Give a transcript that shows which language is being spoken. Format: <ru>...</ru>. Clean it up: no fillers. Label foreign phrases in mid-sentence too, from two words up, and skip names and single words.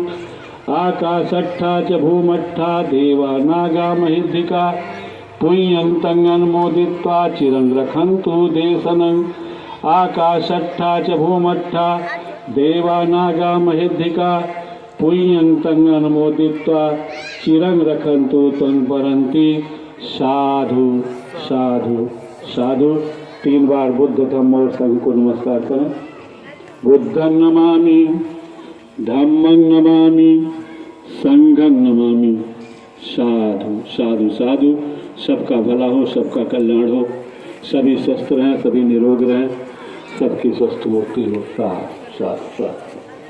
<pi>आकाशट्ठा च भूमट्ठा देवा नागा महिद्धिका पूयन्तं अनुमोदित्वा चिरं रक्षन्तु देशनं। आकाशट्ठा च भूमट्ठा देवा नागा महिद्धिका पूयन्तं अनुमोदित्वा चिरं रक्षन्तु तं परन्ति। साधु साधु साधु।</pi> <hi>3 बार बुद्ध धम्म और संघ को नमस्कार करें।</hi> <pi>बुद्धं नमामि धम्मं नमामि संघं नमामि। साधु साधु साधु।</pi> <hi>सबका भला हो, सबका कल्याण हो, सभी स्वस्थ रहें, सभी निरोग रहें, सबकी स्वस्थ मुक्ति हो।</hi> <pi>साधु साधु साधु।</pi>